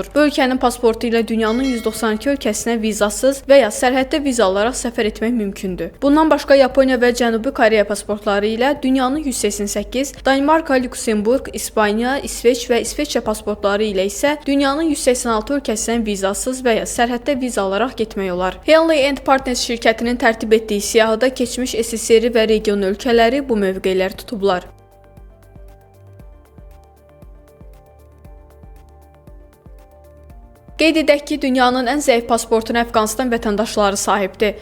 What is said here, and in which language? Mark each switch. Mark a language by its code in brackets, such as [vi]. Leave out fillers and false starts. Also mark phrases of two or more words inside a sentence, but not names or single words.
[az] Bu ölkənin pasportu ilə dünyanın 192 ölkəsinə vizasız və ya sərhəddə viza alaraq səfər etmək mümkündür. Bundan başqa Yaponiya və Cənubi Koreya pasportları ilə dünyanın 188, Danimarka, Lüksemburq, İspaniya, İsveç və İsveçrə pasportları ilə isə dünyanın 186 ölkəsindən vizasız və ya sərhəddə viza alaraq getmək olar. Henley and Partners şirkətinin tərtib etdiyi siyahıda keçmiş SSR və region ölkələri bu mövqelər tutublar. Qeyd edək ki, dünyanın ən zəif pasportuna Əfqanistan vətəndaşları sahibdir.